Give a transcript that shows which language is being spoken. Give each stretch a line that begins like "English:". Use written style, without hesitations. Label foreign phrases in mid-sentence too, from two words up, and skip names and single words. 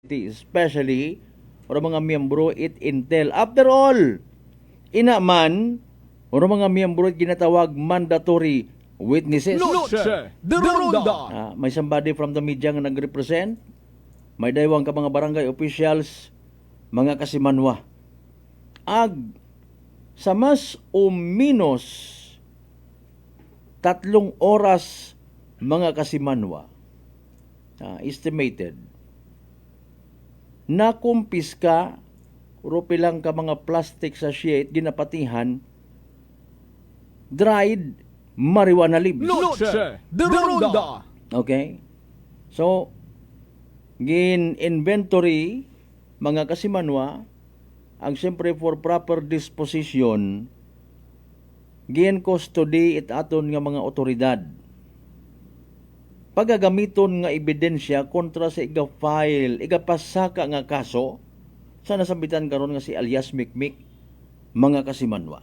Aklanon: especially para mga miyembro it intel.
English: After all,
Aklanon: inaman para mga miyembro it ginatawag
English: mandatory witnesses.
Aklanon: Noche de Ronda. May
English: somebody from the media
Aklanon: nga nag-represent, may daywang ka mga barangay officials, mga kasimanwa. Ag sa mas o minus 3 oras mga kasimanwa, estimated, nakumpiska rupilang ka mga
English: plastic sachet
Aklanon: ginapatihan
English: dried marijuana leaves.
Aklanon: Noche de Ronda. Okay? So, gin-inventory mga kasimanwa, ang siyempre
English: for proper disposition,
Aklanon: gin-custody it aton nga mga otoridad. Pagagamiton nga ebidensya kontra sa iga-file, igapasaka nga kaso, sa nasambitan karon nga si alias Mikmik, mga kasimanwa.